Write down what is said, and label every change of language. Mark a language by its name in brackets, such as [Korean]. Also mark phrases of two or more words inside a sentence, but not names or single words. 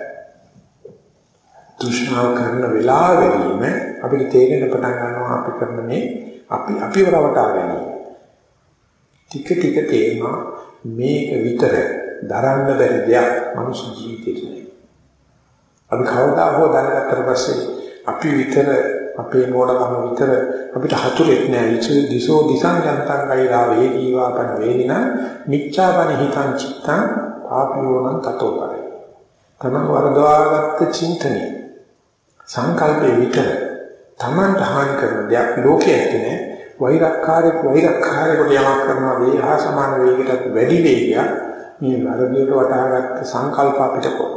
[Sinhala] තෘෂ්ණාව කරන වෙලාවෙදීම අපිට තේරෙන්න පටන් ගන්නවා අපි කරන මේ අපිව රවටා ගැනීම. ටික ටික තේරෙනවා මේක විතර දරන්න බැරි දෙයක් මනුස්ස ජීවිතේ. අපි කවදා හෝ දැනගත්තට පස්සේ අපි විතර අපේ මොඩකම විතර අපිට හතුරෙක් නෑ. [Pali] දිසෝ දිසං යන්තං ගෛරා වේදීවාපන වේදිනා මිච්ඡාපන හිතං චිත්තං පාපියෝනං තතෝ කරේ. [Sinhala] තමන් වරදවාගත්ත චින්තනය සංකල්පේ විතර තමන්ට හානි කරන දෙයක් ලෝකයේ නැහැ. වෛරක්කාරයෙකුට යමක් කරනවා වේහා සමාන වේගයකට වැඩි වේගයක් මේ වරදියට වටහාගත්ත සංකල්ප අපිට කොහොමද?